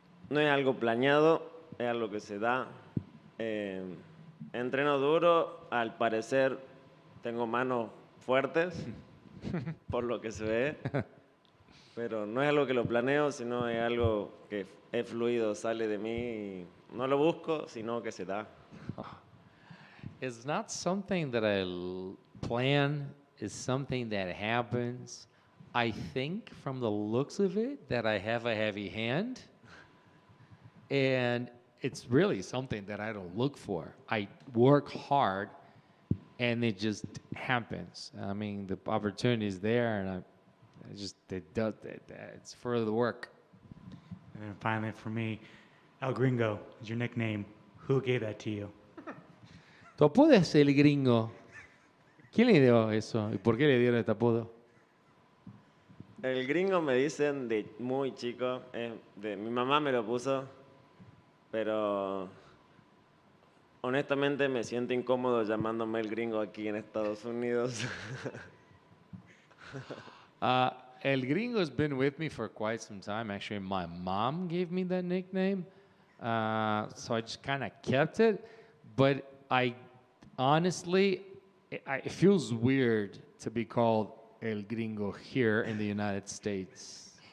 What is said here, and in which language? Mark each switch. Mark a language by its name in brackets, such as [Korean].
[Spanish] No es algo planeado, es algo que se da. Entreno duro, al parecer tengo manos fuertes, por lo que se ve, pero no es algo que lo planeo, sino es algo que es fluido, sale de mí y no lo busco, sino que se da. [English] It's not something that I plan, it's something that happens. I think from the looks of it that I have a heavy hand, and it's really something that I don't look for. I work hard, and it just happens. I mean, the opportunity is there, and it's for the work. And then finally, for me, El Gringo is your nickname. Who gave that to you? [Spanish] Tu apodo es El Gringo. ¿Quién le dio eso? ¿Y por qué le dieron este apodo? El gringo me dicen de muy chico, mi mamá me lo puso, pero honestamente me siento incómodo llamándome el gringo aquí en Estados Unidos. [English] El Gringo has been with me for quite some time. Actually, my mom gave me that nickname, so I just kind of kept it. But honestly, it feels weird to be called El Gringo here in the United States.